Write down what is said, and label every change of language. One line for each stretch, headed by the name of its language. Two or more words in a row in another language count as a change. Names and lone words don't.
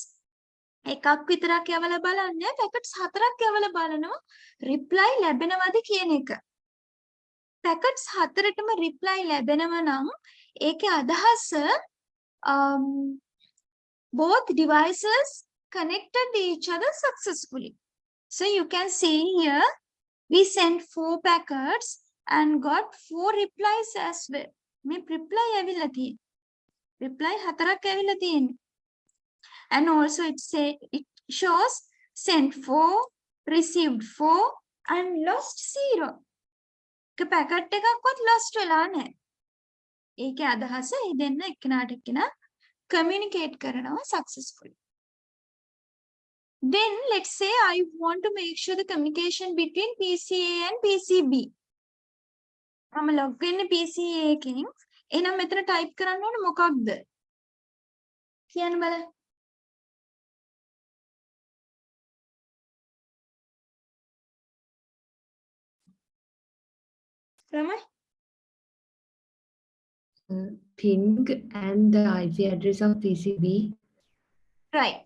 Sinhala: එකක් විතරක් යවලා බලන්නේ packets 4ක් යවලා බලනවා reply ලැබෙනවද කියන එක. packets 4ටම reply ලැබෙනවා නම් ඒකේ අදහස
English: both devices connected to each other successfully. So you can see here we sent 4 packets and got 4 replies as well.
Sinhala: මේ reply ඇවිල්ලා තියෙන්නේ. reply 4ක් ඇවිල්ලා තියෙන්නේ.
English: And also it shows sent 4, received 4 and lost 0.
Sinhala: එක packet එකක්වත් lost වෙලා නැහැ. ඒකේ අදහස මේ දෙන්න එක්කෙනාට එක්කෙනා communicate කරනවා successfully.
English: Then let's say I want to make sure the communication between PCA and PCB.
Sinhala: මම log වෙන්නේ PCA එකෙන්. එහෙනම් මෙතන type කරන්න ඕනේ මොකක්ද? කියන්න බලන්න. Ramai?
English: Ping and the IP address of PCB. Right.